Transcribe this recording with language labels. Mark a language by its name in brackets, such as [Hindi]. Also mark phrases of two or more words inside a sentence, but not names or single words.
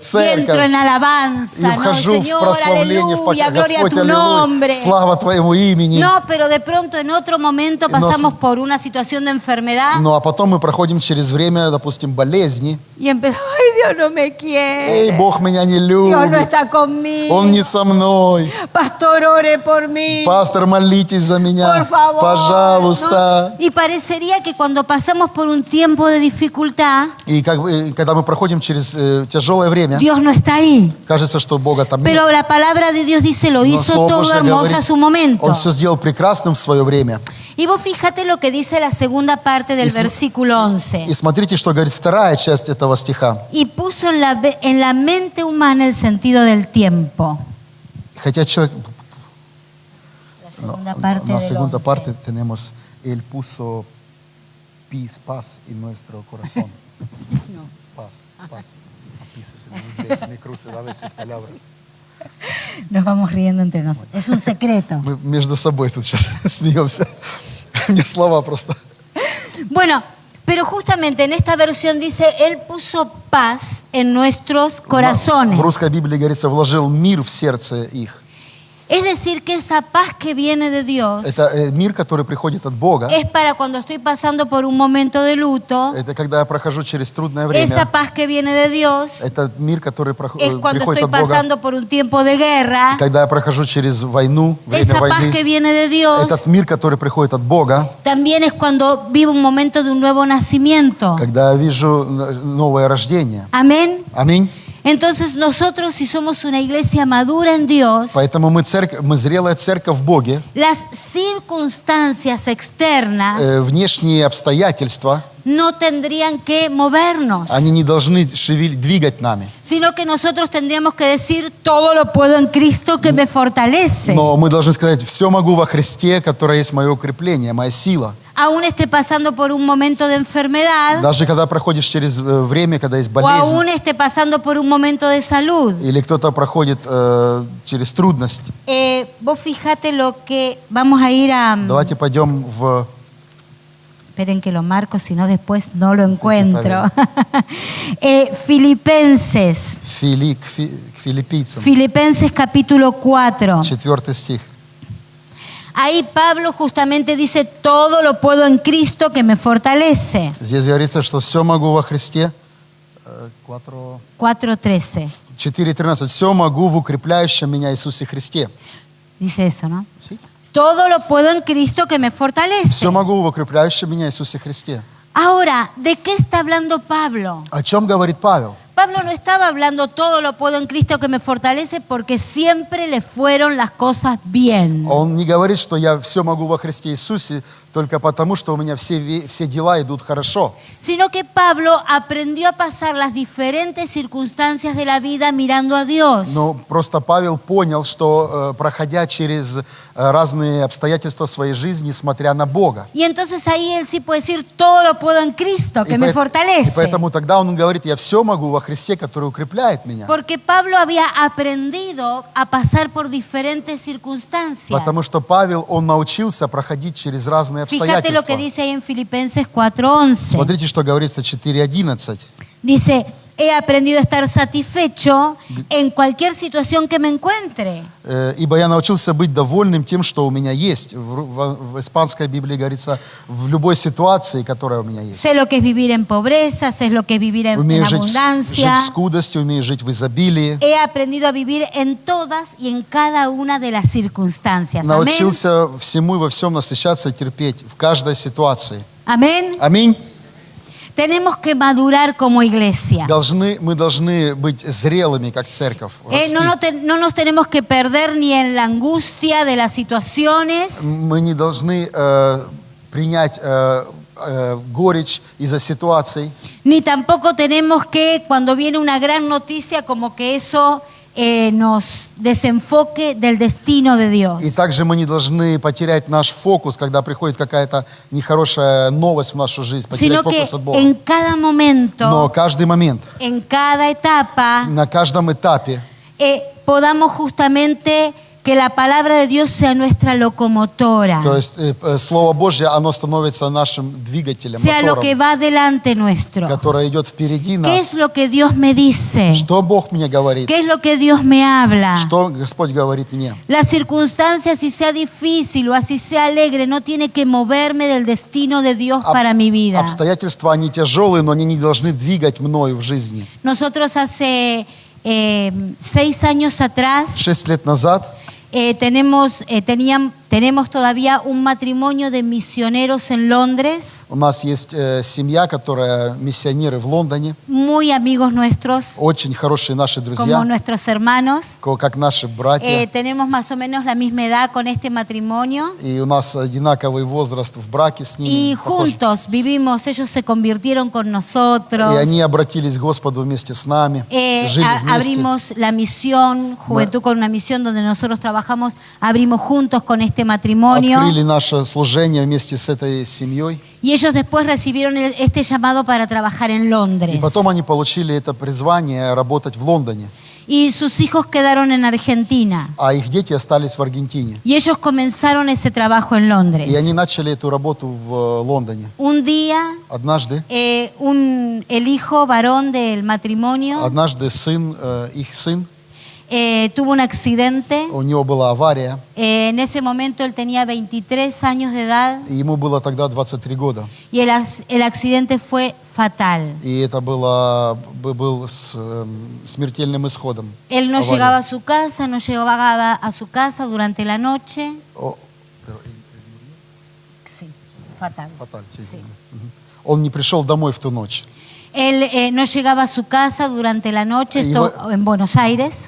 [Spanish] y entro [Russian] церковь [Spanish] en alabanza, [Russian] и [Spanish] ¿no? [Russian] вхожу в [Spanish] Señor, [Russian] прославление, [Spanish] aleluya, gloria a [Russian] Господь, [Spanish] tu [Russian] аллилуйя, [Spanish] nombre. [Russian] слава Твоему имени. [Spanish] No, pero de pronto en otro momento pasamos por una situación de enfermedad [Russian] Ну а потом мы проходим через время, допустим, болезни. [Spanish] y empezamos, ay, Dios no me quiere, [Russian] Эй, Бог меня не [Spanish] Dios no [Russian] любит, [Spanish] está conmigo, [Russian] Он не со мной. [Spanish] pastor, ore por mí, [Russian] Пастор, молитесь за [Spanish] por [Russian] меня, [Spanish] favor. [Russian] пожалуйста. [Spanish] ¿No? Y parecería que cuando pasamos por un tiempo de dificultad, [Russian] И когда мы проходим через тяжелое время, [Spanish] Dios no está ahí. [Russian] кажется, что Бога там нет. [Spanish] Pero la palabra de Dios dice, lo [Russian] Но [Spanish] hizo [Russian] Слово [Spanish] todo [Russian] Божье [Spanish] hermoso [Russian] говорит, [Spanish] a su momento. [Russian] Он все сделал прекрасным в свое время. [Spanish] Y vos fíjate lo que dice la segunda parte del versículo 11. [Russian] И смотрите, что говорит вторая часть этого стиха. [Spanish] Y puso en la mente humana el sentido del tiempo. [Russian] Хотя человек... [Spanish] La segunda parte Na del segunda 11. parte tenemos Él puso paz en nuestro corazón. No. Paz. Paz en inglés, me cruzan a veces palabras. Nos vamos riendo entre nosotros. Es un secreto. [Russian] Мы между собой тут сейчас смеемся. Мне слова просто. [Spanish] Bueno, pero justamente en esta versión dice, Él puso paz en nuestros corazones. [Russian] В русской Библии говорится, вложил мир в сердце их. [Spanish] Es decir, que esa paz que viene de Dios [Russian] Это мир, который приходит от Бога. [Spanish] es para cuando estoy pasando por un momento de luto. [Russian] Это когда я прохожу через трудное [Spanish] Esa [Russian] время. [Spanish] paz que viene de Dios [Russian] Это мир, который [Spanish] es [Russian] приходит [Spanish] cuando estoy [Russian] от Бога. [Spanish] pasando por un tiempo de guerra. [Russian] Когда я прохожу через войну, время [Spanish] Esa paz que [Russian] войны. [Spanish] viene de Dios [Russian] Этот мир, который приходит от Бога. [Spanish] también es cuando vivo un momento de un nuevo nacimiento. [Russian] Когда я вижу новое рождение. [Spanish] Amén. [Russian] Аминь. [Spanish] Entonces nosotros, si somos una iglesia madura en Dios, [Russian] Поэтому мы зрелая церковь в Боге. [Spanish] las circunstancias externas [Russian] Внешние обстоятельства, [Spanish] no tendrían que movernos, [Russian] они не должны двигать нами. [Spanish] sino que nosotros tendríamos que decir, todo lo puedo en Cristo que me fortalece. [Russian] Но мы должны сказать, все могу во Христе, которое есть мое укрепление, моя сила. [Spanish] Aún esté pasando por un momento de enfermedad, [Russian] Даже когда проходишь через время, когда есть [Spanish] o aún [Russian] болезнь, [Spanish] esté pasando por un momento de salud. [Russian] или кто-то проходит через трудность, [Spanish] Vos fíjate lo que vamos a ir a... [Russian] давайте пойдем в... [Spanish] Esperen que lo marco, si no después no lo encuentro. está Filipenses. [Russian] к филиппийцам, [Spanish] Filipenses capítulo 4. [Russian] 4 стих. [Spanish] Ahí Pablo justamente dice, todo lo puedo en Cristo que me fortalece. [Russian] Здесь говорится, что все могу во Христе. 4:13. 4:13. Все могу в укрепляющем меня Иисусе Христе. [Spanish] Dice eso, ¿no? ¿Sí? Todo lo puedo en Cristo que me fortalece. [Russian] Все могу в укрепляющем меня Иисусе Христе. [Spanish] Ahora, ¿de qué está hablando Pablo? [Russian] О чем говорит Павел? [Spanish] Pablo no estaba hablando todo lo puedo en Cristo que me fortalece porque siempre le fueron las cosas bien. [Russian] Он не говорит, что я все могу во Христе Иисусе только потому, что у меня все дела идут хорошо. [Spanish] Sino que Pablo aprendió a pasar las diferentes circunstancias de la vida mirando a Dios. [Russian] Но просто Павел понял, что проходя через разные обстоятельства своей жизни, смотря на Бога. [Spanish] Y entonces ahí él sí puede decir, todo lo puedo en Cristo que me [Russian] И [Spanish] fortalece. [Russian] поэтому тогда он говорит, я все могу во Христе, который укрепляет меня. [Spanish] Porque Pablo había aprendido a pasar por diferentes circunstancias. [Russian] Потому что Павел, он научился проходить через разные [Spanish] Fíjate lo que [Russian] обстоятельства. [Spanish] dice ahí en Filipenses 4:11. [Russian] Смотрите, что говорится 4:11. [Spanish] Dice, He aprendido a estar satisfecho en cualquier situación que me encuentre. [Russian] Ибо я научился быть довольным тем, что у меня есть. В испанской Библии говорится, в любой ситуации, которая у меня есть. [Spanish] Sé lo que es vivir en pobreza, sé lo que es vivir en [Russian] Умею жить [Spanish] abundancia. [Russian] в скудости, умею жить в изобилии. [Spanish] He aprendido a vivir en todas y en cada una de las circunstancias. Amén. [Russian] Научился всему и во всем насыщаться и терпеть в каждой ситуации. [Spanish] Amén. [Russian] Аминь. [Spanish] Tenemos que madurar como iglesia. [Russian] Мы должны быть зрелыми, как церковь. [Spanish] No nos tenemos que perder ni en la angustia de las situaciones, [Russian] Мы не должны принять горечь из-за ситуаций. [Spanish] ni tampoco tenemos que, cuando viene una gran noticia, como que eso nos desenfoque del destino de Dios. [Russian] И также мы не должны потерять наш фокус, когда приходит какая-то нехорошая новость в нашу жизнь, потерять [Spanish] Sino que [Russian] фокус от Бога. [Spanish] en cada [Russian] Но [Spanish] momento, [Russian] каждый момент, [Spanish] en cada etapa, [Russian] на каждом этапе [Spanish] podamos justamente que la palabra de Dios sea nuestra locomotora, [Russian] то есть Слово Божье, оно становится нашим двигателем, [Spanish] sea lo que [Russian] мотором, [Spanish] va delante nuestro. [Russian] которое идет впереди [Spanish] ¿Qué es [Russian] нас. [Spanish] lo que Dios me dice? [Russian] Что Бог мне говорит? [Spanish] ¿Qué es lo que Dios me habla? [Russian] Что Господь говорит мне? [Spanish] Las circunstancias, si sea difícil o así sea alegre, no tiene que moverme del destino de Dios para mi vida. [Russian] Обстоятельства, они тяжелые, но они не должны двигать мною в жизни. [Spanish] Nosotros hace 6 años atrás [Russian] 6 лет назад [Spanish] tenemos todavía un matrimonio de misioneros en Londres, [Russian] у нас есть семья, которая миссионеры в Лондоне, [Spanish] muy amigos nuestros, [Russian] очень хорошие наши [Spanish] como [Russian] друзья, [Spanish] nuestros hermanos. [Russian] как наши братья. [Spanish] Tenemos más o menos la misma edad con este matrimonio. [Russian] И у нас одинаковый возраст в браке с ними. [Spanish] Y [Russian] похож. [Spanish] juntos vivimos, ellos se convirtieron con nosotros. [Russian] И они обратились к Господу вместе с нами, жили вместе. [Spanish] Abrimos la misión, Juventud con una Misión, donde nosotros trabajamos, abrimos juntos con este matrimonio. [Russian] Открыли наше служение вместе с этой семьей. [Spanish] Y ellos después recibieron este llamado para trabajar en Londres. [Russian] И потом они получили это призвание работать в Лондоне. [Spanish] Y sus hijos quedaron en Argentina. [Russian] А их дети остались в Аргентине. [Spanish] Y ellos comenzaron ese trabajo en [Russian] И [Spanish] Londres. [Russian] они начали эту работу в Лондоне. [Spanish] Un día, [Russian] Однажды [Spanish] el hijo varón del matrimonio [Russian] сын, их сын, [Spanish] tuvo un accidente. [Russian] у него была авария, [Spanish] En ese momento él tenía 23 años de edad [Russian] и ему было тогда 23 года. [Spanish] y el accidente fue fatal. [Russian] И это был с смертельным исходом. [Spanish] Él no [Russian] авария. [Spanish] llegaba a su casa, no llegaba a su casa durante la noche. Sí, fatal. [Russian] Фаталь, [Spanish] Sí. [Russian] Он не пришел домой в ту ночь. [Spanish] Él no llegaba a su casa durante la noche, Y esto vos- en Buenos Aires,